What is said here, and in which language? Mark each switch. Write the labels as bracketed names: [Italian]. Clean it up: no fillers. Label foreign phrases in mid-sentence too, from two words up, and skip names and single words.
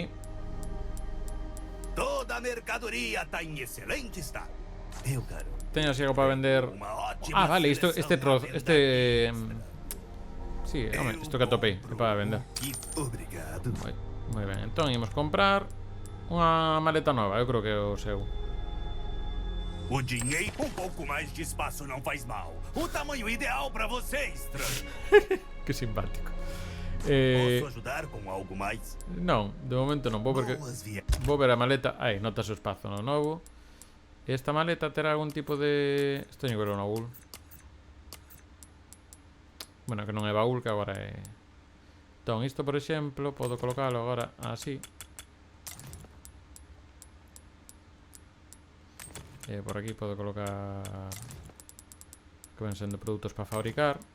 [Portuguese] Toda a mercadoria tá em excelente estado. Eu garanto. [Galician] Teño así algo para vender. Vale, isto, este trozo, sí, home, isto que atopei é para vender. [Portuguese] Obrigado. [Galician] Moi ben, entón imos comprar unha maleta nova, eu creo que é o seu. [Portuguese] O dinheiro, um pouco mais de espaço não faz mal. O tamanho ideal pra você, estranho. Que simpático. Posso ajudar com algo mais? [Galician] Non, de momento non, vou ver a maleta. Aí, notas o espazo no novo. Esta maleta terá algún tipo de... Isto teño que ver un baúl. Bueno, que non é baúl, que agora é... Entón, isto, por exemplo, podo colocalo agora así. E por aquí podo colocar que ven sendo produtos para fabricar.